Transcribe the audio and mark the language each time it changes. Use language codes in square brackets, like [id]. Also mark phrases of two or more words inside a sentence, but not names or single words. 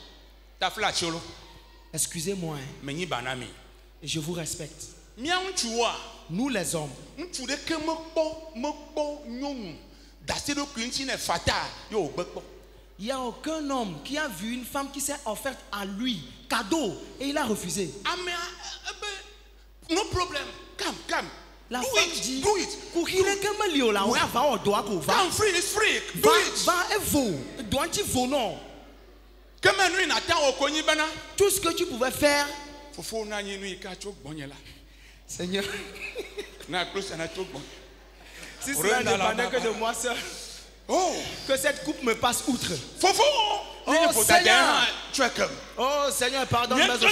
[fr] Excusez-moi. Et je vous respecte. Nous les hommes. Il n'y a aucun homme qui a vu une femme qui s'est offerte à lui, cadeau, et il a refusé. [en] No problem. Come. [fr] La [en] do [fr] femme [en] it, [fr] dit, [en] do it. Come free, it's free. Do it. [fr] Tout ce que tu pouvais faire, Seigneur, si cela ne dépendait que de moi seul, que cette coupe me passe outre. Oh Seigneur, pardonne mes offenses.